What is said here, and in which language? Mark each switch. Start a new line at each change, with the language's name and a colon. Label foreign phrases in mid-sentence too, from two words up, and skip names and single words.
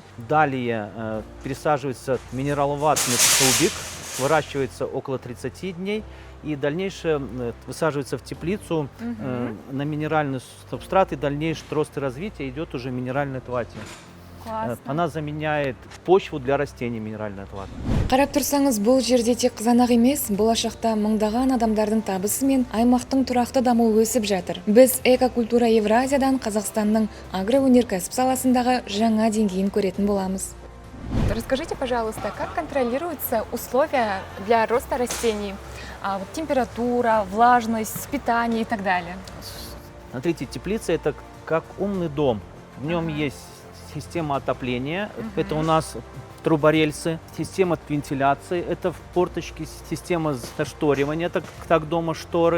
Russian: Далее пересаживается минераловатный столбик, выращивается около 30 дней. И дальнейшее высаживается в теплицу на минеральный субстрат, и дальнейший рост и развитие идет уже в минеральной твате. Классно. Она заменяет почву для растений, минеральная твата.
Kazakh: Қарап тұрсаңыз, бұл жерде тек қызанақ емес, болашақта мыңдаған адамдардың табысы мен аймақтың тұрақты дамуы өсіп жатыр. Біз Экокультура Евразиядан Қазақстанның агроөнеркәсіп саласындағы жаңа деңгейін көретін боламыз.
Russian: Расскажите, пожалуйста, как контролируются условия для роста растений? Температура, влажность, питание и так далее. Смотрите, теплица — это как умный дом. В нем есть система отопления, это у нас труборельсы, система вентиляции, это форточки, система зашторивания, это так дома шторы.